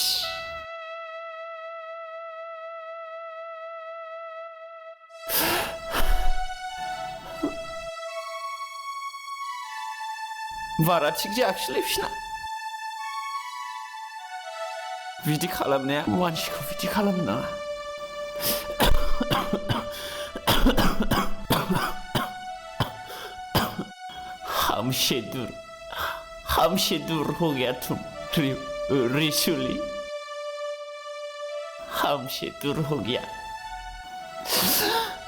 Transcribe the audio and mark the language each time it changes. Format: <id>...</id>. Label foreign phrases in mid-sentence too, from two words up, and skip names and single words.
<brx>बारा थिग जायाखिसैलै बिसना बिदि खालामनाया मानसिखौ बिदि खालामनो नाङा</brx> <hi>हमसे दूर हो गया तुम रिजुली हमसे दूर हो गया</hi>